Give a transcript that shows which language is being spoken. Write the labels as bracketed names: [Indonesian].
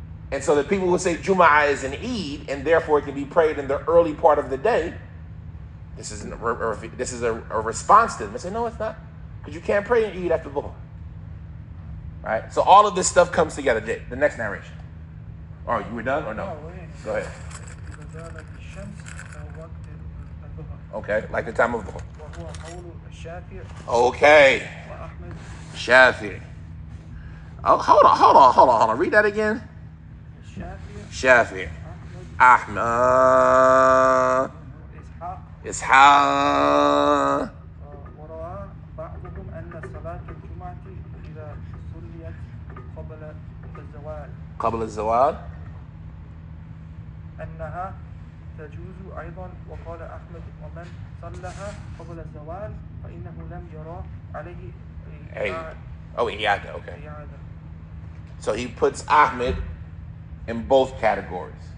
[English] And so the people who say Jum'ah is an Eid, and therefore it can be prayed in the early part of the day, this is a response to them. They say, no, it's not. Because you can't pray an Eid after Dhuhr. Right? So all of this stuff comes together. The next narration. All right, you were done or no? wait. Go ahead. [Arabic] إذا زالت الشمس أو وقت الظهر [English] Okay, like the time of Dhuhr. [Arabic] وهو قول الشافعي [English] Okay. [Arabic] وأحمد [English] Shafi'i. Oh, hold on. Read that again. [Arabic] الشافعي [English] Shafi'i. [Arabic] أحمد [English] Ahmad. [Arabic] إسحاق [English] Ishaq. [Arabic] وروى بعضهم أن صلاة الجمعة إذا صليت قبل الزوال قبل الزوال. أنها تجوز أيضا وقال أحمد ومن صلها قبل الزوال فإنه لم يرى عليه [English] Iyada. Okay. [Arabic] إعادة. [English] So he puts Ahmed in both categories.